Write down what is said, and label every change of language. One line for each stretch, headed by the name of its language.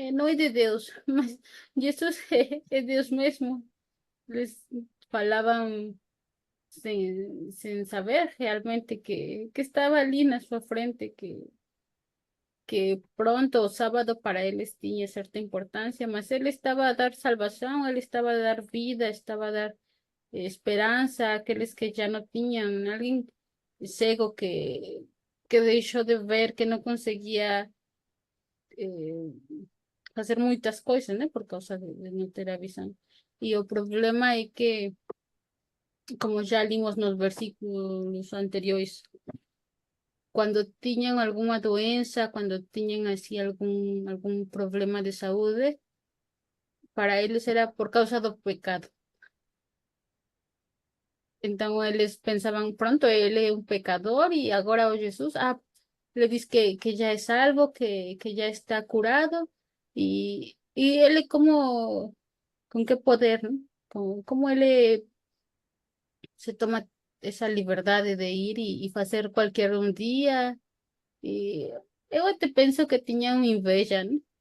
Spanish: No es de Dios, mas Jesus es Dios mismo.
Portuguese: Les falaban sin saber realmente que estaba ali na sua frente, que pronto o sábado para eles tinha certa importância, mas ele estava a dar salvação, ele estava a dar vida, estava a dar esperança àqueles que já não tinham, alguém cego que deixou de ver, que não conseguia fazer muitas coisas, né, por causa de não ter a visão. E o problema é que, como já limos nos versículos anteriores, quando tinham alguma doença, quando tinham assim algum problema de saúde, para eles era por causa do pecado. Então eles pensavam, pronto, ele é um pecador e agora o Jesus,
Spanish: le dice que ya es salvo, que ya está curado, y él como, con qué poder, ¿no? Como él se toma esa libertad de ir y hacer cualquier un día, y yo te pienso que tenían inveja, ¿no?